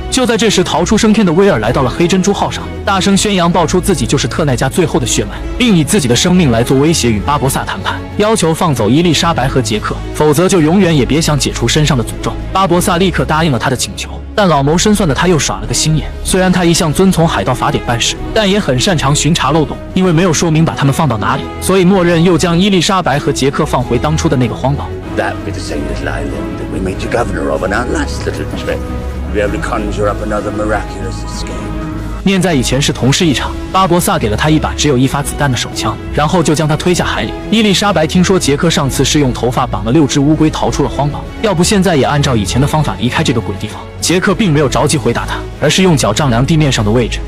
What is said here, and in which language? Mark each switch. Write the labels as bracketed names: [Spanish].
[Chinese] 就在这时，逃出升天的威尔来到了黑珍珠号上，大声宣扬爆出自己就是特奈家最后的血脉，并以自己的生命来做威胁，与巴博萨谈判，要求放走伊丽莎白和杰克，否则就永远也别想解除身上的诅咒。巴博萨立刻答应了他的请求。但老谋深算的他又耍了个心眼，虽然他一向遵从海盗法典办事，但也很擅长巡查漏洞。因为没有说明把他们放到哪里，所以默认又将伊丽莎白和杰克放回当初的那个荒岛。 [English] That be the same little island that we made you governor of on our last little trip. Be able to conjure up another miraculous escape. [Chinese] 念在以前是同事一场，巴博萨给了他一把只有一发子弹的手枪，然后就将他推下海里。伊丽莎白听说杰克上次是用头发绑了6只乌龟逃出了荒岛，要不现在也按照以前的方法离开这个鬼地方。杰克并没有着急回答他，而是用脚丈量地面上的位置。